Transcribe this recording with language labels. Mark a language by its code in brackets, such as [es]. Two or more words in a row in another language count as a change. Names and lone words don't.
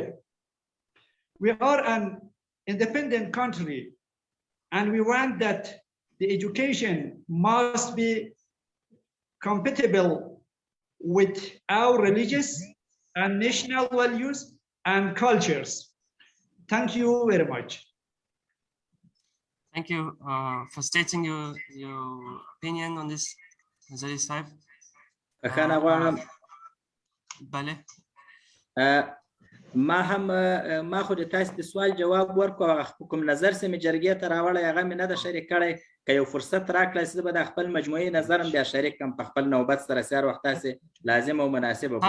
[en] We are an independent country, and we want that the education must be compatible with our religious and national values and cultures. Thank you very much. Thank you for stating your opinion on this, Nazari Sahib. [ps] ما خو د تاسو د سوال جواب ورکو کوم نظر سم جرګې ته راوړی هغه مې نه د شریک کړی که یو فرصت راکړی چې به د خپل مجموعي نظرم بیا شریک کړم په خپل نوبت سره سیار وخت تاسې لازم او مناسب وبولئ.